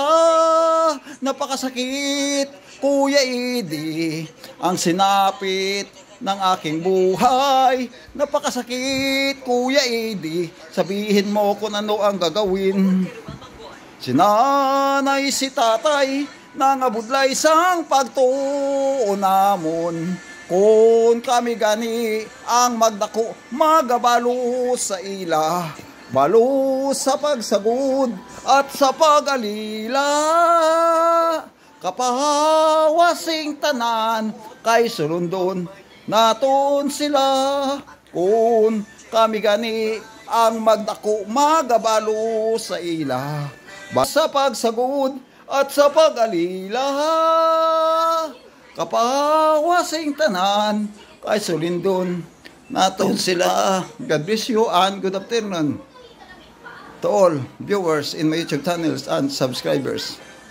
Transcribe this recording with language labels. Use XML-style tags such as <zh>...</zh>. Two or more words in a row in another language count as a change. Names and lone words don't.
<tl>Napakasakit, Kuya Edi, ang sinapit ng aking buhay. Napakasakit, Kuya Edi. Sabihin mo kung ano ang gagawin. Si nanay, si tatay,</tl> <hil>nangabudlay sang pagtuon namon. Kung kami gani ang magdako, magabalo sa ila, balo sa pagsagod at sa pagalila. Kapahawasing tanan kay sulundon naton sila. Kung kami gani ang magdako, magabalo sa ila, sa pagsagod at sa pagalila. Kapahawasing tanan kay sulundon naton sila.</hil> <en>God bless you and good afternoon to all viewers in my YouTube channels and subscribers.</en>